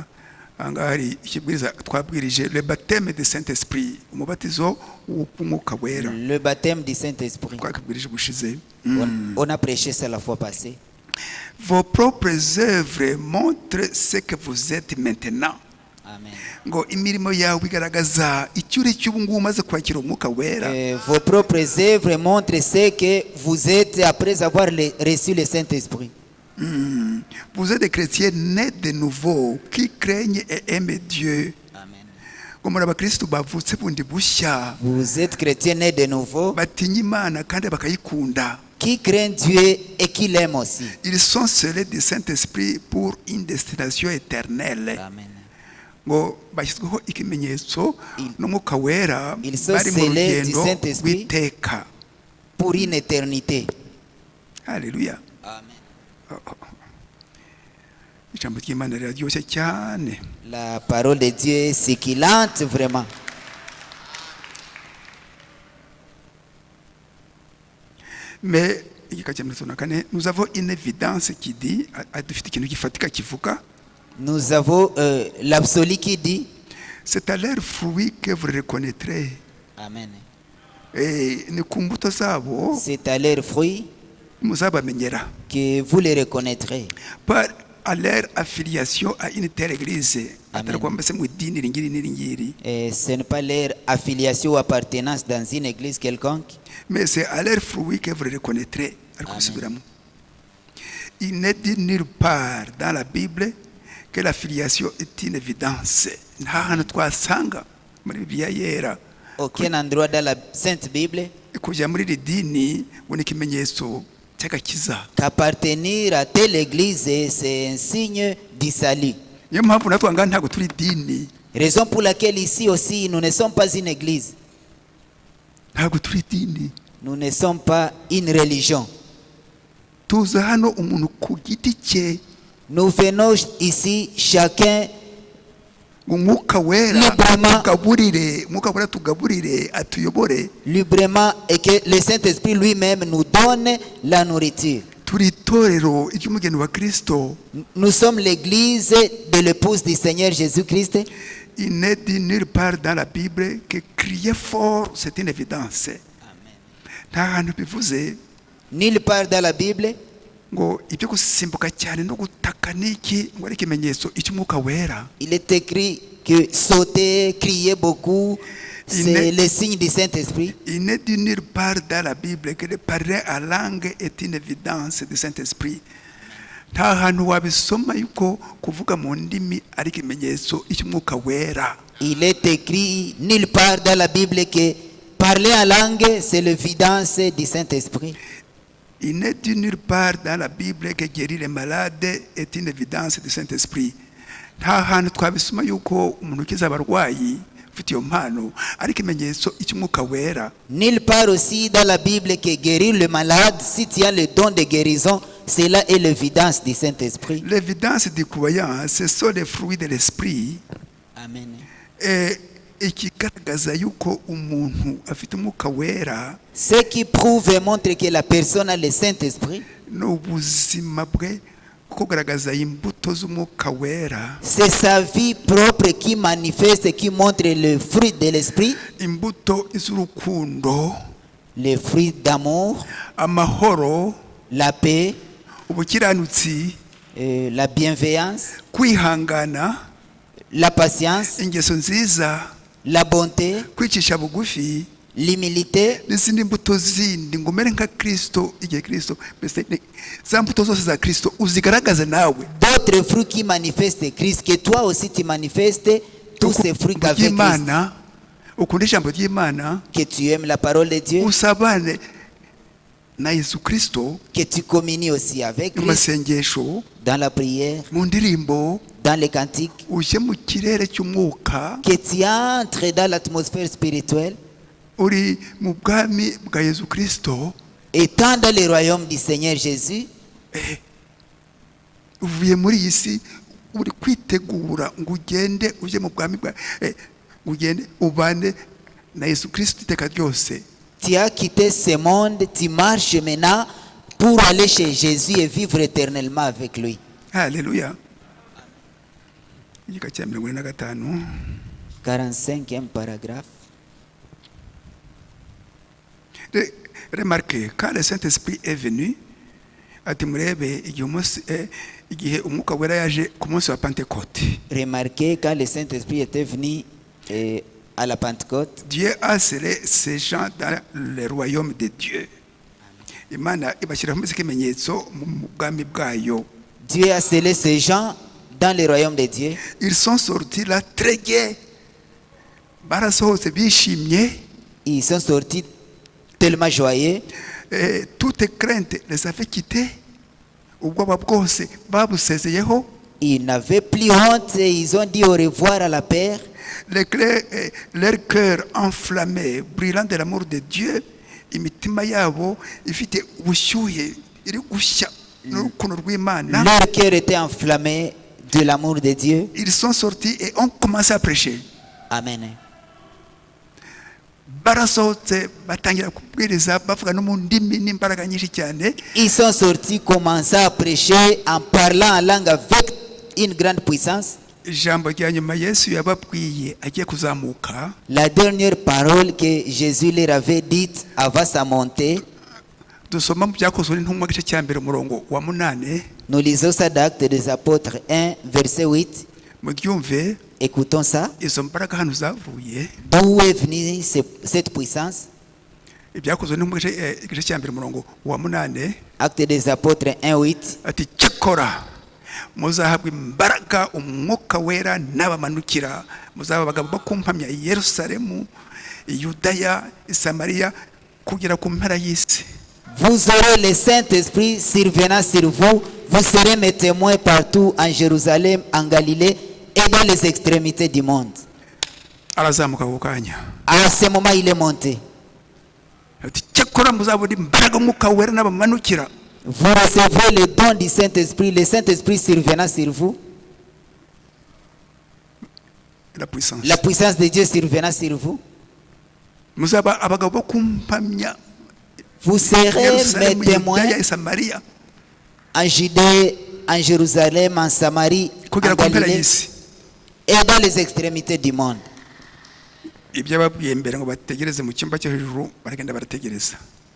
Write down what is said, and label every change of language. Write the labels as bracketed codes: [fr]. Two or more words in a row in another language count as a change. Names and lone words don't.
[rw] Ahangaha hari ikibwiriza twabwirije [fr] le baptême du Saint-Esprit, [rw] umubatizo w'umwuka wera. [fr] Le baptême du Saint-Esprit. [rw] Twakibwirije ubushize. [fr] On a prêché ça la fois passée. Vos propres œuvres montrent ce que vous êtes maintenant. Amen. [rw] Ngo imirimo yawe igaragaza icyo uri cyo ubu ngubu umaze kwakira umwuka wera. [fr] Vos propres œuvres montrent ce que vous êtes après avoir reçu le Saint-Esprit. Vous êtes des chrétiens nés de nouveau qui craignent et aiment Dieu. Amen. [rw] Ngo muri abakristo bavutse bundi bushya, [fr] Vous êtes chrétiens nés de nouveau [rw] batinya Imana kandi bakayikunda. [fr] qui craignent Dieu et qui l'aiment aussi. Ils sont scellés du Saint-Esprit pour une destination éternelle. Amen. [rw] Ngo bashyizweho ikimenyetso n'umwuka wera, [fr] Ils sont [rw] bari mu [fr] scellés du [rw] rugendo [fr] Saint-Esprit. [rw] rw'iteka. [fr] Pour une éternité. Haleluya. Amen. [rw] Ijambo ry'Imana riraryoshye cyane. [fr] La parole de Dieu est séquillante vraiment. [rw] Mais igika cya 54, [fr] nous avons une évidence qui dit, [rw] dufite ikintu gifatika kivuga, [fr] Nous avons l'absolu qui dit. c'est à leurs fruits que vous les reconnaîtrez. Amen. [rw] Ni ku mbuto zabo [fr] C'est à leurs fruits [rw] muzabamenyera. [fr] que vous les reconnaîtrez. Par à leur affiliation à une telle église. Amen. [rw] Atari kwamba se mu idini ringiri n'iringiri. [fr] Et ce n'est pas leur affiliation ou appartenance dans une église quelconque. Mais c'est à leurs fruits que vous les reconnaîtrez. [rw] Ariko Amen. bisubiramo. [fr] Il n'est dit nulle part dans la Bible que l'affiliation est une évidence. [rw] Nta hantu twasanga muri Bibiliya yera [fr] Aucun endroit dans la Sainte Bible [rw] kujya muri iri dini ngo ni ikimenyetso cy'agakiza. [fr] qu'appartenir à telle église, c'est un signe du salut. [rw] Niyo mpamvu natwe ngaha ntabwo turi idini, [fr] Raison pour laquelle ici aussi, nous ne sommes pas une église. [rw] ntabwo turi idini. [fr] Nous ne sommes pas une religion. [rw] Tuza hano umuntu ku giti cye, [fr] Nous venons ici, chacun [rw] umwuka wera [fr] Librement. [rw] tugaburire, umwuka wera tugaburire, atuyobore. [fr] librement et que le Saint-Esprit lui-même nous donne la nourriture. [rw] Turi itorero ry'umugeni wa Kristo. [fr] Nous sommes l'église de l'épouse du Seigneur Jésus-Christ. Il n'est dit nulle part dans la Bible que crier fort c'est une évidence. [rw] Nta hantu bivuze [fr] Nulle part dans la Bible, [rw] ngo ibyo gusimbuka cyane no gutaka niki ngo ari ikimenyetso icy'umwuka wera. [fr] il est écrit que sauter, crier beaucoup, c'est le signe du Saint-Esprit. Il n'est dit nulle part dans la Bible que de parler à langue est une évidence du Saint-Esprit. [rw] Nta hantu wabisoma yuko kuvuga mu ndimi ari ikimenyetso icy'umwuka wera. [fr] Il est écrit nulle part dans la Bible que parler en langue, c'est l'évidence du Saint-Esprit. Il n'est dit nulle part dans la Bible que guérir les malades est une évidence du Saint-Esprit. [rw] Nta hantu twabisoma yuko umuntu ukiza abarwayi ufite iyo mpano ari ikimenyetso icy'umwuka wera. [fr] Nulle part aussi dans la Bible que guérir le malade, si tu as le don de guérison, cela est l'évidence du Saint-Esprit. L'évidence du croyant, ce sont les fruits de l'esprit. Amen. [rw] Ikigaragaza yuko umuntu afite umwuka wera, [fr] Ce qui prouve et montre que la personne a le Saint-Esprit, [rw] n'ubuzima bwe kugaragaza imbuto z'umwuka wera, [fr] c'est sa vie propre qui manifeste, qui montre le fruit de l'Esprit, [rw] imbuto z'urukundo, [fr] le fruit d'amour, [rw] amahoro, [fr] la paix, [rw] ubukiranutsi, [fr] la bienveillance, [rw] kwihangana, [fr] la patience, [rw] ingeso nziza, [fr] la bonté, [rw] kwicisha bugufi, [fr] l'humilité, [rw] n'izindi mbuto zindi ngo umere nka Kristo igihe Kristo. Mbese za mbuto zose za Kristo uzigaragaze nawe. [fr] d'autres fruits qui manifestent Christ, que toi aussi tu manifestes tous ces fruits qu'avec Christ, [rw] Imana, ukunda ijambo ry'Imana, [fr] que tu aimes la parole de Dieu, [rw] usabane na Yesu Kristo [fr] que tu communies aussi avec [rw] mu [fr] Christ [rw] masengesho, [fr] dans la prière, [rw] mu ndirimbo, [fr] dans les cantiques, [rw] ujye mu kirere cy'umwuka, [fr] que tu entres dans l'atmosphère spirituelle, [rw] uri mu bwami bwa Yesu Kristo, [fr] étant dans le royaume du Seigneur Jésus, [rw] uvuye muri iyi si uri kwitegura ngo ugende ujye mu bwami bwa ugende ubane na Yesu Kristo iteka ryose. [fr] tu as quitté ce monde, tu marches maintenant pour aller chez Jésus et vivre éternellement avec lui. [rw] Haleluya. Igika cya 45. [fr] 45e paragraphe. Remarquez, quand le Saint-Esprit est venu, [rw] ati murebe igihe umwuka wera yaje ku munsi wa Pentecôte. [fr] Remarquez, quand le Saint-Esprit était venu à la Pentecôte, Dieu a scellé ces gens dans le royaume de Dieu. [rw] Imana ibashyiraho ikimenyetso mu bwami bwayo. [fr] Dieu a scellé ces gens dans le royaume de Dieu. Ils sont sortis là très gais. [rw] Barasohotse bishimye. [fr] Ils sont sortis tellement joyeux. Toute crainte les avait quittés. [rw] Ubwoba bwose babusezeyeho. [fr] Ils n'avaient plus honte et ils ont dit au revoir à la paix. Leur cœur enflammé, brûlant de l'amour de Dieu, [rw] imitima yabo ifite ubushyuhe iri gushya n'urukundo rw'Imana. [fr] Leur cœur était enflammé de l'amour de Dieu. Ils sont sortis et ont commencé à prêcher. Amen. [rw] Barasohotse batangira kubwiriza bavuga no mu ndimi n'imbaraga nyinshi cyane. [fr] Ils sont sortis, commençant à prêcher en parlant en langue avec une grande puissance. [rw] Ijambo rya nyuma Yesu yababwiye agiye kuzamuka. [fr] La dernière parole que Jésus leur avait dite avant sa montée, [rw] dusoma mu byakozwe n'intumwa gice cya mbere umurongo wa 8. [fr] nous lisons ça d'Actes des Apôtres 1, verset 8. [rw] Mugyumve, [fr] Écoutons ça. [rw] izo mbaraga hano zavuye. [fr] D'où est venue cette puissance? [rw] Ibyakozwe n'intumwa gice cya mbere umurongo wa 8. [fr] Actes des Apôtres 1, 8. [rw] Ati cyakora muzahabwa imbaraga umwuka wera n'abamanukira, muzaba abagabo bo kumpamya i Yerusalemu, i Yudaya, i Samariya, kugera ku mpera y'isi. [fr] Vous aurez le Saint-Esprit survenant sur vous. Vous serez mes témoins partout en Jérusalem, en Galilée et dans les extrémités du monde. [rw] Arazamuka ku kanya. [fr] À ce moment, il est monté. [rw] Ati cyakora muzabona imbaraga umwuka wera n'abamanukira. [fr] Vous recevrez le don du Saint-Esprit, le Saint-Esprit survenant sur vous. La puissance. La puissance de Dieu survenant sur vous. [rw] Muzaba abagabo bo kumpamya. [fr] Vous serez mes témoins [rw] Yudaya, i Samariya, [fr] en Judée, en Jérusalem, en Samarie, [rw] kugera [fr] en [rw] ku mpera [fr] Galilée [rw] y'isi. [fr] et dans les extrémités du monde. [rw] Ibyo babwiye mbere ngo bategereze mu cyumba cyo hejuru baragenda barategereza.